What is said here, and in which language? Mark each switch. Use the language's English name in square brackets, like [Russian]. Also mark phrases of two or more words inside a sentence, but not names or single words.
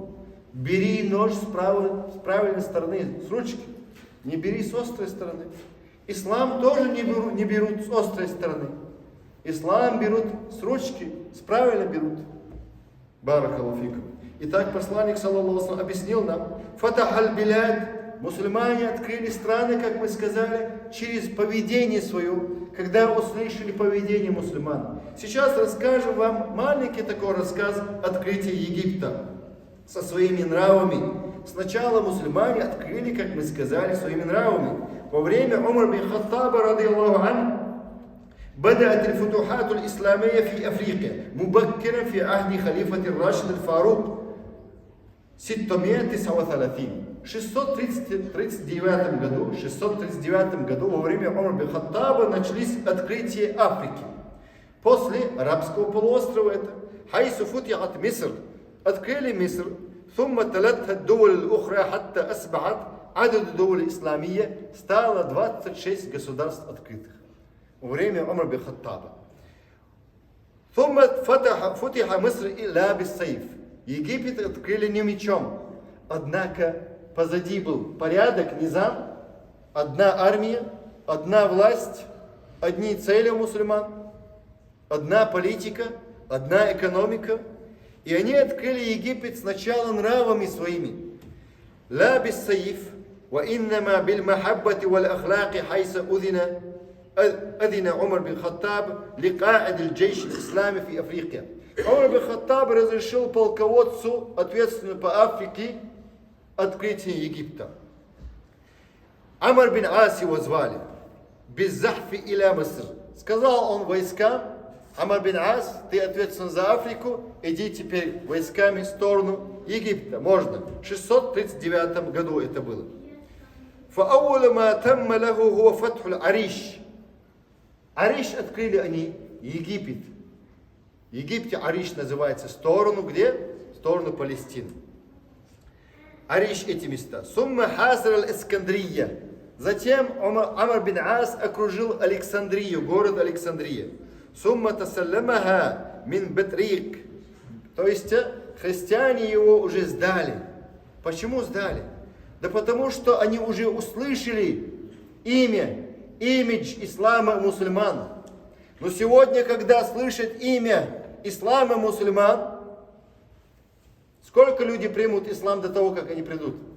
[Russian] Бери нож с правильной стороны, с ручки. Не бери с острой стороны. Ислам тоже не берут с острой стороны. Ислам берут с ручки, с правильно берут. [Arabic] بارك الله فيكم. [Russian] Итак, посланник, [Arabic] صلى الله عليه وسلم, [Russian] объяснил нам, [Arabic] فتح البلاد, [Russian] мусульмане открыли страны, как мы сказали, через поведение свое, когда услышали поведение мусульман. Сейчас расскажу вам маленький такой рассказ открытия Египта со своими нравами. Сначала мусульмане открыли, как мы сказали, своими нравами. Во время Умар бин Хаттаба, ради Аллаху ан, [Arabic] بدأت الفتوحات الإسلامية في أفريقيا مبكرا في عهد خليفة الراشد الفاروق 639. [Russian] В 639 году во время Умар бин Хаттаба начались открытия Африки. После арабского полуострова это. [Arabic] حيث فتحت مصر. [Russian] Открыли Миср. [Arabic] ثم تلتها الدول الأخرى حتى أصبحت عدد الدول الإسلامية [Russian] стало 26 государств открытых. Во время Умар бин Хаттаба. [Arabic] ثم فتح مصر إلا بالسيف. [Russian] Египет открыли не мечом. Однако позади был порядок, низам, одна армия, одна власть, одни цели у мусульман, одна политика, одна экономика. И они открыли Египет сначала нравами своими. [Arabic] لا بالسيف وإنما بالمحبة والأخلاق حيث أذن عمر بن الخطاب لقائد الجيش الإسلامي في أفريقيا. [Russian] Умар бин Хаттаб разрешил полководцу, ответственному по Африке, открытие Египта. Амар бин Ас его звали. [Arabic] بالزحف إلى مصر. [Russian] Сказал он войскам: Амар бин Ас, ты ответственен за Африку, иди теперь войсками в сторону Египта. Можно. В 639 году это было. [Arabic] فأول ما تم له هو فتح العريش. [Russian] Ариш открыли они Египет. В Египте Ариш называется сторону где? Сторону Палестины. Ариш эти места. [Arabic] ثم حاصر الإسكندرية. [Russian] Затем Амар бин Ас окружил Александрию, город Александрия. [Arabic] ثم تسلمها من البطريق. [Russian] То есть христиане его уже сдали. Почему сдали? Да потому что они уже услышали имидж ислама мусульман. Но сегодня, когда слышат имя ислама мусульман, сколько людей примут ислам до того, как они придут?